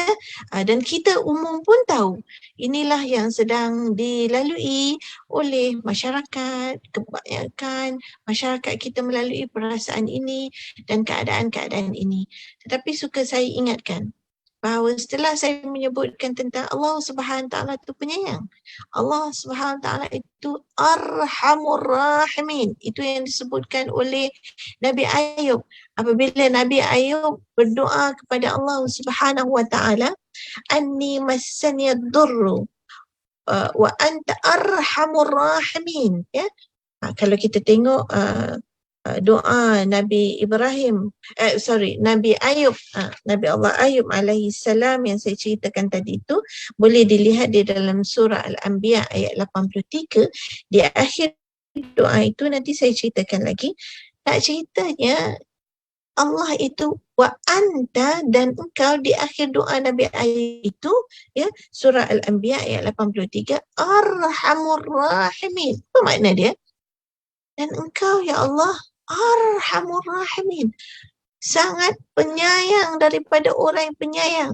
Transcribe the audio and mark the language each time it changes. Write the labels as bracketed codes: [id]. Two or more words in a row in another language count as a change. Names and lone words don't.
[ms] Dan kita umum pun tahu inilah yang sedang dilalui oleh masyarakat, kebanyakan masyarakat kita melalui perasaan ini dan keadaan-keadaan ini. Tetapi suka saya ingatkan bahawa setelah saya menyebutkan tentang Allah [ar] سبحانه وتعالى [ms] itu penyayang, Allah [ar] سبحانه وتعالى [ms] itu [ar] أرحم الراحمين, [ms] itu yang disebutkan oleh Nabi Ayub. Apabila Nabi Ayub berdoa kepada Allah [ar] سبحانه وتعالى, أني مسني الضر وأنت أرحم الراحمين, [ms] ya. Kalau kita tengok doa Nabi Ibrahim, Nabi Ayub, Nabi Allah Ayub [ar] عليه السلام [ms] yang saya ceritakan tadi itu, boleh dilihat di dalam surah Al-Anbiya ayat 83. Di akhir doa itu nanti saya ceritakan lagi. Tak ceritanya Allah itu [ar] وأنت, [ms] dan engkau, di akhir doa Nabi Ayub itu, ya, surah Al-Anbiya ayat 83, [ar] أرحم الراحمين. [ms] Apa makna dia? Dan engkau [ar] يا الله أرحم الراحمين, [ms] sangat penyayang daripada orang yang penyayang.